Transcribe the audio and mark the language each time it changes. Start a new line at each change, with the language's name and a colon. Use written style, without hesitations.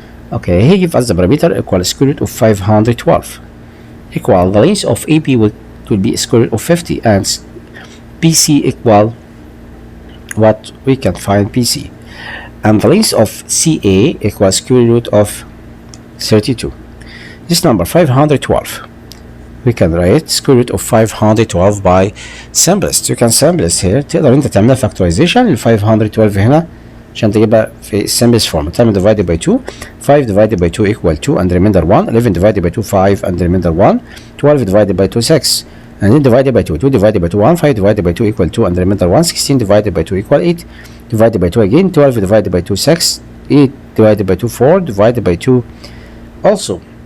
English: Okay, he give us the perimeter equal square root of 512 equal the length of AB will be square root of 50 and BC equal what we can find PC, and the length of CA equals square root of 32. This number 512, we can write square root of 512 by simplest. You can simplest here.
Arabic: تقدر انت تعملها factorization ل 512 هنا عشان تجيبها في
English: simplest form. تعمل divided by 2. 5 divided by 2 equal 2 and remainder 1. 11 divided by 2 5 and remainder 1. 12 divided by 2 6 and then divided by 2. 2 divided by 2 1. 5 divided by 2 equal 2 and remainder 1. 16 divided by 2 equal 8. Divided by 2 again. 12 divided by 2 6. 8 divided by 2 4. Divided by 2 also.